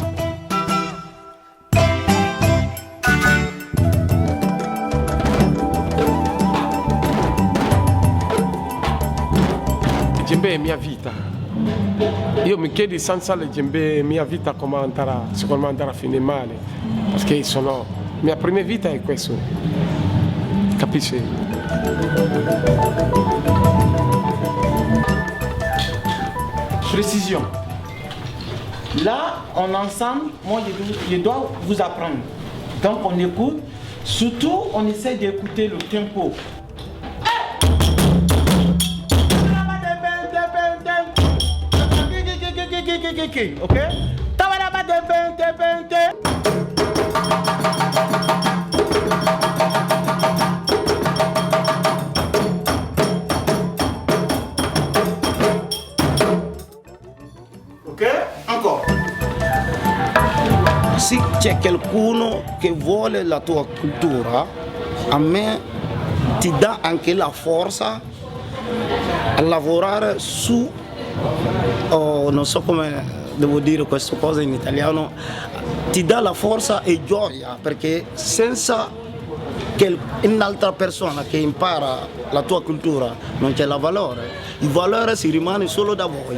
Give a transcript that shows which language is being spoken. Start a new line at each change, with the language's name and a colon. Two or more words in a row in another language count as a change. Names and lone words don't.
Italian: Il djembe è mia vita. Io mi chiedo senza il djembe mia vita come andrà, secondo me andrà a finire male. Perché mia prima vita è questo. Capisci?
French: Précision. Là, on ensemble, moi je dois vous apprendre. Donc on écoute, surtout on essaie d'écouter le tempo. Ok? Ok? Encore.
Italian: Se c'è qualcuno che vuole la tua cultura, a me ti dà anche la forza a lavorare su, non so come devo dire questa cosa in italiano, ti dà la forza e gioia, perché senza che un'altra persona che impara la tua cultura non c'è il valore si rimane solo da voi.